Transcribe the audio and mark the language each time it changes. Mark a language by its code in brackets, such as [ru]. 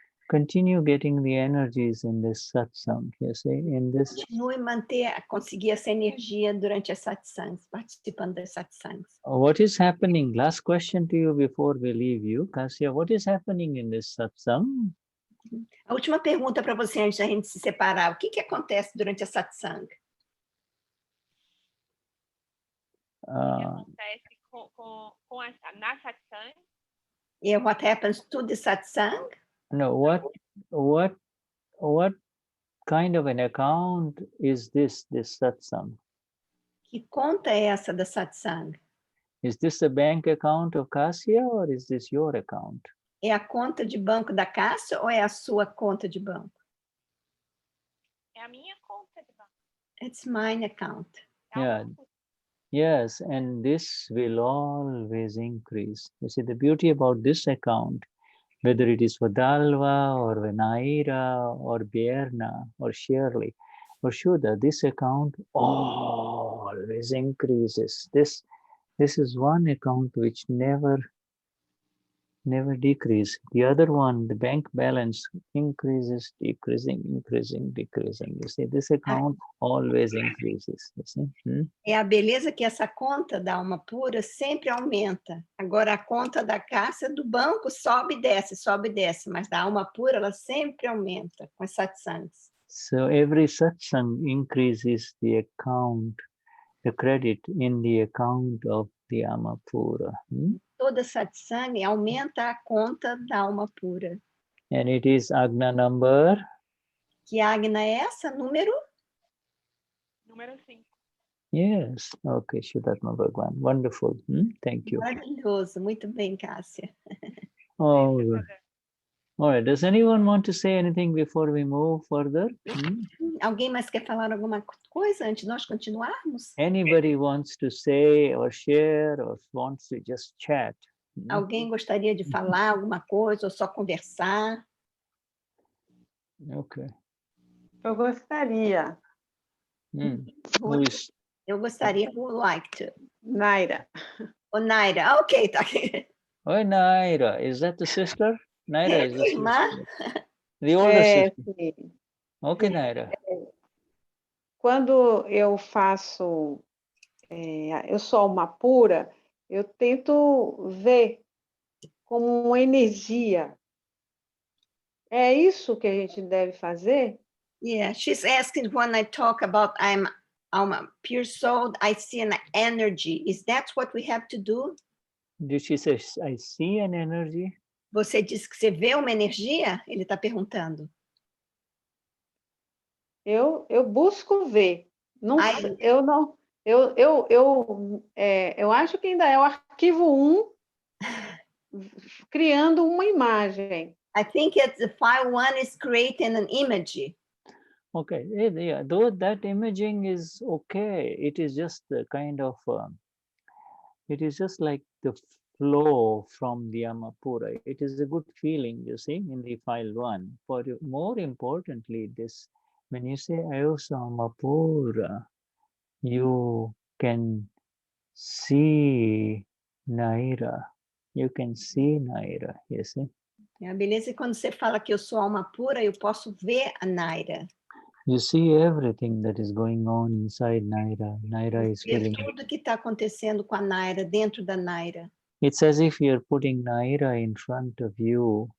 [en] Continue getting the energies in this satsang, you see, in this... [pt] Continue conseguir essa energia durante as satsangs, participando das satsangs. [en] What is happening? Last question to you before we leave you, Kasya. What is happening in this satsang? [pt] A última pergunta para você antes da gente se separar. O que acontece durante a satsang? Acontece na satsang? [en] Yeah, what happens to the satsang? No, what kind of an account is this satsang? [pt] Que conta é essa da satsang? [en] Is this a bank account of Kasya or is this your account? [pt] É a conta de banco da Cássia ou é a sua conta de banco? É a minha conta de banco. [en] It's mine account. Yeah. Yes, and this will always increase. You see, the beauty about this account, whether it is for Dalva or Venaira or Bierna or Shirley or Shuddha, this account always increases. This is one account which never decrease. The other one, the bank balance, increases, decreasing. You see, this account always increases. You see? [pt] É a beleza que essa conta da alma pura sempre aumenta. Agora, a conta da Cássia do banco sobe e desce, mas da alma pura ela sempre aumenta com as satsangs. [en] So every satsang increases the account, the credit in the account of the alma pura. [pt] Toda satsang aumenta a conta da alma pura. [en] And it is Agna number? [pt] Que Agna é essa? Número 5. [en] Yes. Okay, Shuddhatma Bhagwan. Wonderful. Thank you. [pt] Maravilhoso. Muito bem, Cássia. [en] All right. Does anyone want to say anything before we move further? [pt] Alguém mais quer falar alguma coisa antes de nós continuarmos? [en] Anybody wants to say or share or wants to just chat? [pt] Alguém gostaria de falar alguma coisa ou só conversar? [en] Okay. [pt] Eu gostaria. Eu gostaria, [en] who would like to? Naira. [pt] Oh, Naira, ok, tá aqui. [en] Oi, Naira, is that the sister? Naira is the [pt] Irmã? [en] sister. The older sister. [pt] Sim. [en] Okay, Naira. [pt] Quando eu faço, eu sou uma pura, eu tento ver como uma energia. É isso que a gente deve fazer? [en] Yeah, she's asking when I talk about I'm a pure soul, I see an energy. Is that what we have to do? Did she say, I see an energy? [pt] Você disse que você vê uma energia? Ele está perguntando. Eu busco ver. Não, eu acho que ainda é o arquivo 1 criando uma imagem. [en] I think it's the file 1 is creating an image. Okay, yeah, though that imaging is okay, it is just the kind of, it is just like the flow from the Amapura. It is a good feeling, you see, in the file 1. For more importantly, this, when you say Ayusa Amapura, you can see Naira. You can see Naira, you see. [pt] A beleza é quando você fala que eu sou alma pura, eu posso ver a Naira. [en] You see everything that is going on inside Naira. Naira is [pt] Ver [en] feeling. [pt] tudo que está acontecendo com a Naira, dentro da Naira. [en] It's as if you're putting Naira in front of you.